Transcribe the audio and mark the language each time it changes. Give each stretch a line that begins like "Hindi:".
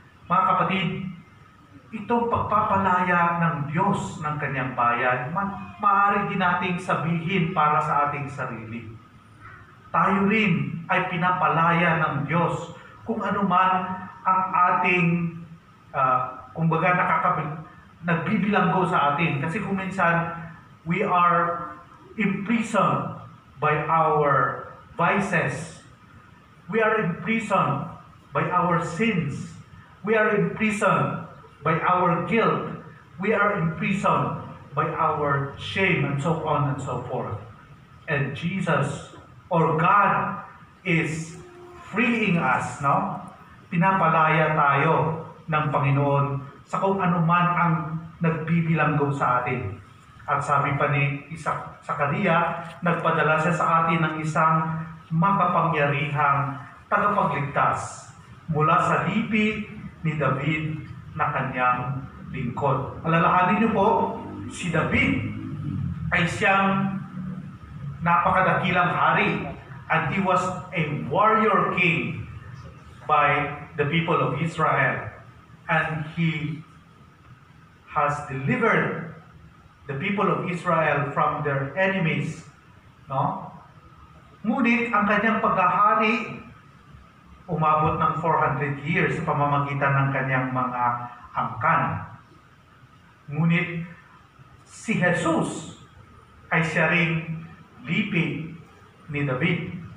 Filipino: Mga kapatid, itong pagpapalaya ng Diyos ng kanyang bayan, maaari din nating sabihin para sa ating sarili. Tayo rin ay pinapalaya ng Diyos kung ano man ang ating, kumbaga nagbibilanggo sa atin. Kasi kung minsan,
English: we are imprisoned by our vices. We are imprisoned by our sins. We are imprisoned by our guilt. We are imprisoned by our shame, and so on and so forth. And Jesus, or God, is freeing us, no?
Filipino: Pinapalaya tayo ng Panginoon sa kung ano man ang nagbibilanggo sa atin. At sabi pa ni Zaccaria, nagpadala siya sa atin ng isang makapangyarihang tagapagligtas mula sa lipi ni David na kanyang lingkod. Alalahanin niyo po, si David ay siyang napakadakilang hari,
English: and he was a warrior king by the people of Israel. And he has delivered the people of Israel from their enemies, no?
Filipino: Ngunit ang kanyang paghahari umabot ng
English: 400 years
Filipino: sa pamamagitan ng kanyang mga angkan. Ngunit si Jesus ay siya ring lipi ni David.